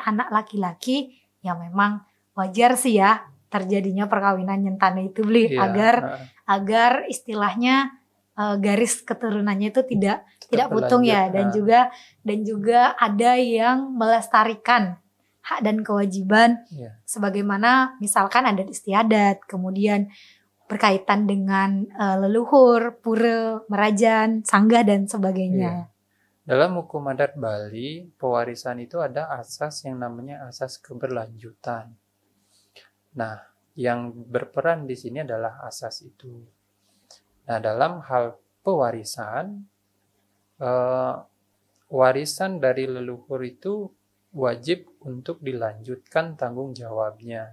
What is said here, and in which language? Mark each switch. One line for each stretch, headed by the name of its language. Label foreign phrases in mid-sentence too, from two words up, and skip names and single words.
Indonesian: anak laki-laki, ya memang wajar sih ya terjadinya perkawinan nyentane itu beli agar istilahnya garis keturunannya itu tidak putung ya, dan juga ada yang melestarikan hak dan kewajiban sebagaimana misalkan adat istiadat, kemudian berkaitan dengan leluhur, pura, merajan, sanggah dan sebagainya. Dalam hukum adat Bali, pewarisan itu ada asas yang namanya asas keberlanjutan. Nah, yang berperan di sini adalah asas itu. Nah, dalam hal pewarisan, warisan dari leluhur itu wajib untuk dilanjutkan tanggung jawabnya.